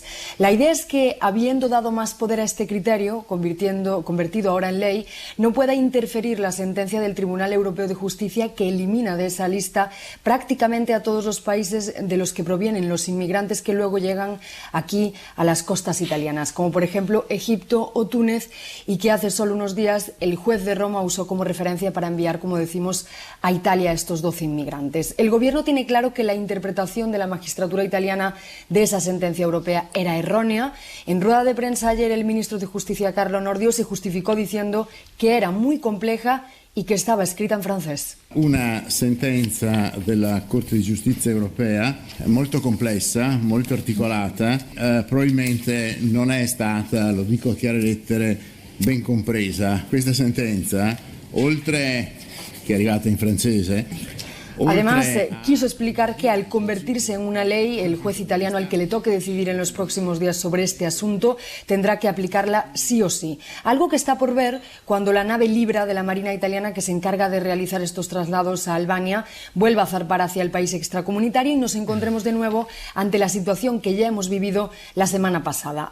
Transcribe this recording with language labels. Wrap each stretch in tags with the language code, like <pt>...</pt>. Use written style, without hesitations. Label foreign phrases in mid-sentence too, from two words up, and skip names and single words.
<es>La idea es que, habiendo dado más poder a este criterio, convertido ahora en ley, no pueda interferir la sentencia del Tribunal Europeo de Justicia que elimina de esa lista prácticamente a todos los países de los que provienen los inmigrantes que luego llegan aquí a las costas italianas, como por ejemplo Egipto o Túnez, y que hace solo unos días el juez de Roma usó como referencia para enviar, como decimos, a Italia a estos 12 inmigrantes. El gobierno tiene claro que la interpretación de la magistratura italiana de esa sentencia europea era errónea. En rueda de prensa ayer el ministro de Justicia, Carlo Nordio, se justificó diciendo que era muy compleja y que estaba escrita en francés.</es> <it>Una sentenza della Corte di Giustizia europea molto complessa, molto articolata, probabilmente non è stata, lo dico a chiare lettere, ben compresa. Questa sentenza, oltre che è arrivata in francese,</it> <es>además, quiso explicar que al convertirse en una ley, el juez italiano al que le toque decidir en los próximos días sobre este asunto tendrá que aplicarla sí o sí. Algo que está por ver cuando la nave Libra de la Marina italiana, que se encarga de realizar estos traslados a Albania, vuelva a zarpar hacia el país extracomunitario y nos encontremos de nuevo ante la situación que ya hemos vivido la semana pasada.</es>